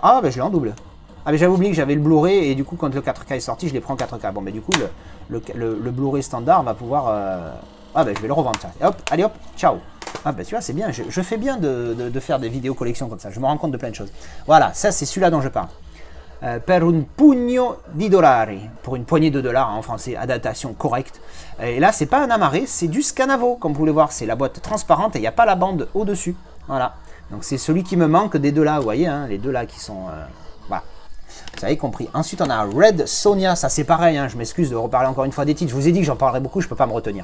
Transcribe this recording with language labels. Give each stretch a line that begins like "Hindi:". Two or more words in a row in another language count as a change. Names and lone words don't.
French: Ah, je l'ai en double. Ah, mais j'avais oublié que j'avais le Blu-ray, et du coup, quand le 4K est sorti, je l'ai pris en 4K. Bon, mais du coup, le Blu-ray standard va pouvoir... je vais le revendre, ça. Et hop, allez hop, ciao. Ah, tu vois, c'est bien, je fais bien de faire des vidéos collections comme ça, je me rends compte de plein de choses. Voilà, ça, c'est celui-là dont je parle.
Italian: Per un pugno di dollari,
French: pour une poignée de dollars en français, adaptation correcte. Et là, c'est pas un amarré, c'est du Scanavo, comme vous pouvez voir, c'est la boîte transparente et il n'y a pas la bande au-dessus. Voilà, donc c'est celui qui me manque des deux là, vous voyez, hein, les deux là qui sont... voilà, vous avez compris. Ensuite, on a Red Sonja, ça c'est pareil, hein, je m'excuse de reparler encore une fois des titres, je vous ai dit que j'en parlerai beaucoup, je peux pas me retenir.